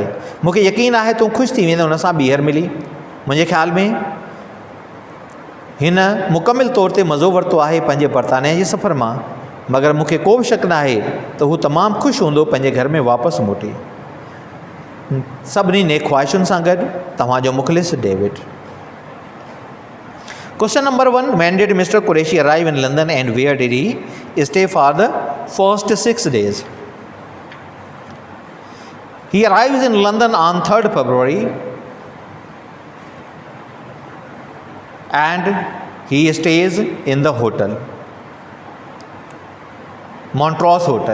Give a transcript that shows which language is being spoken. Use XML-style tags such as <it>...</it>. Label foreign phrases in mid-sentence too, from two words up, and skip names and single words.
<sd>मूंखे यकीन आहे तूं ख़ुशि थी वेंदे हुन सां ॿीहर मिली। मुंहिंजे ख़्याल में हिन मुकमिल तौर ते मज़ो वरितो आहे पंहिंजे बरतानिया जे सफ़र मां, मगर मूंखे को बि शक न आहे त हू तमामु ख़ुशि हूंदो पंहिंजे घर में वापसि मोटी। सभिनी नेक ख़्वाहिशुनि सां गॾु तव्हांजो मुख़लिस डेविड।</sd> <en>Question number 1, when did Mr. Qureshi arrive in London and where did he stay for the first 6 days? He arrives in London on 3rd February and he stays in the hotel, Montrose Hotel.</en>